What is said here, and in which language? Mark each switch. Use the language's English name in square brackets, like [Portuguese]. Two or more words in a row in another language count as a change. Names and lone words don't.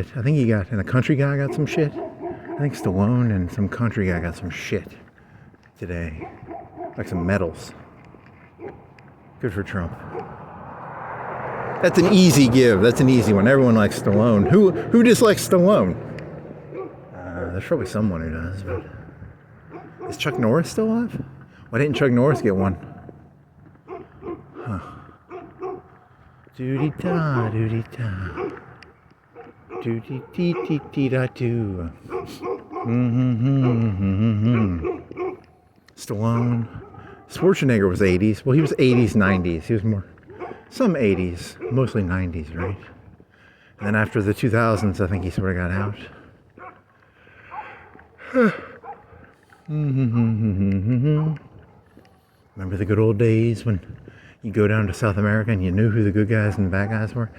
[English] I think and a country guy got some shit. I think Stallone and some country guy got some shit today, like some medals. Good for Trump. That's an easy give. That's an easy one. Everyone likes Stallone. Who dislikes Stallone? There's probably someone who does, but is Chuck Norris still alive? Why didn't Chuck Norris get one? Huh. Doody-da, doody-da. Doody-dee-dee-dee-da-doo. Stallone. Schwarzenegger was 80s. Well, he was 80s, 90s. He was more... Some 80s, mostly 90s, right? And then after the 2000s, I think he sort of got out. Remember the good old days when you go down to South America and you knew who the good guys and the bad guys were?